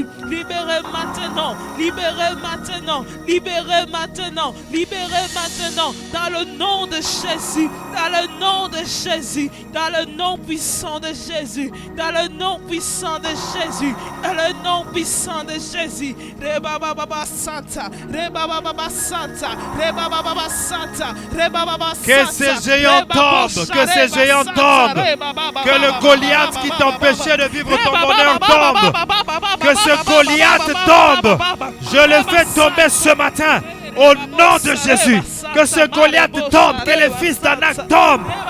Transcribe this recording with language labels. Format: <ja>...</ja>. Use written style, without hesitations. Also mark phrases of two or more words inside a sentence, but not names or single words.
<fr>Libérez maintenant, libérez maintenant, libérez maintenant, libérez maintenant. Dans le nom de Jésus, dans le nom de Jésus, dans le nom puissant de Jésus, dans le nom puissant de Jésus, dans le nom puissant de Jésus. Reba baba santa, reba baba santa, reba baba santa, reba baba santa. Que ces géants tombent, que ces géants tombent, que le Goliath qui t'empêchait de vivre ton bonheur tombe, que ce Goliath tombe. Je le fais tomber ce matin au nom de Jésus. Que ce Goliath tombe, que les fils d'Anak tombent.</fr>